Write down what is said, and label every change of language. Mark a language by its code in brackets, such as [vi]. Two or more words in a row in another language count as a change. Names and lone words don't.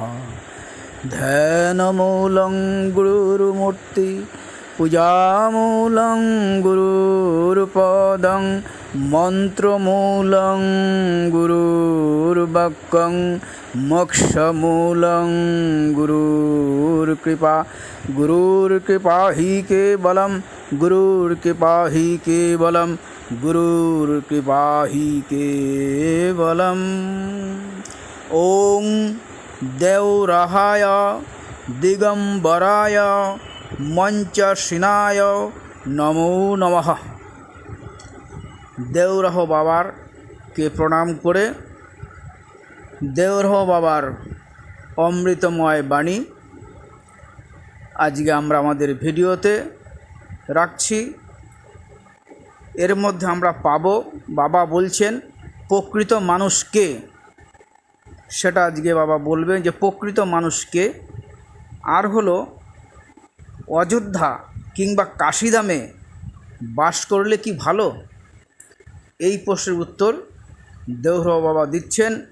[sa] ध्यानमूलं गुरुर्मूर्ति पूजामूलं गुरुर्पदं मंत्रमूलं गुरुर्वाक्यं मोक्षमूलं गुरुर्कृपा गुरुर्कृपा हि केवलं गुरुर्कृपा हि केवलं गुरुर्कृपा हि केवलम्। ओं देवराहाय दिगंबराय मंचसिनाय नमो नमः। [bn] দেবরাহ বাবার কে প্রণাম করে দেবরাহ বাবার অমৃতময় বাণী আজ কে আমরা আমাদের ভিডিওতে রাখছি। এর মধ্য আমরা পাবো বাবা বলছেন প্রকৃত মানুষ কে, সেটা আজকে বাবা বলবেন যে প্রকৃত মানুষকে। আর হলো অযোধ্যা কিংবা কাশীধামে বাস করলে কি ভালো, এই প্রশ্নের উত্তর দেওরাহ বাবা দিচ্ছেন।